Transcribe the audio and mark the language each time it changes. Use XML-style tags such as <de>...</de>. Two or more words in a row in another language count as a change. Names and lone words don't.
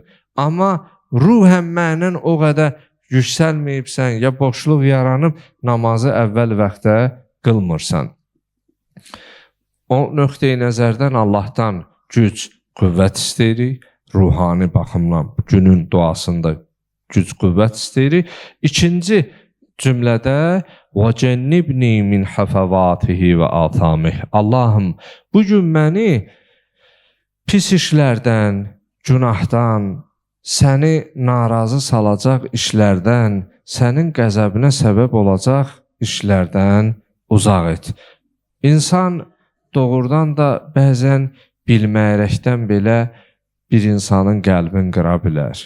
<az>Amma ruhən mənin o qədər yüksəlməyibsən, ya boşluq yaranıb namazı əvvəl vaxtda qılmırsan. O nöqteyi nəzərdən Allahdan güc, qüvvət istəyirik, ruhani baxımdan günün duasında güc, qüvvət istəyirik. İkinci cümlədə</az> <ar>وَجَنِّبْنِي مِنْ حَفَوَاتِهِ وَآثَامِهِ</ar> <az>Allahım, bugün məni pis işlərdən, günahdan, səni narazı salacaq işlərdən, sənin qəzəbinə səbəb olacaq işlərdən uzaq et. İnsan doğrudan da bəzən bilməyərəkdən belə bir insanın qəlbini qıra bilər.</az>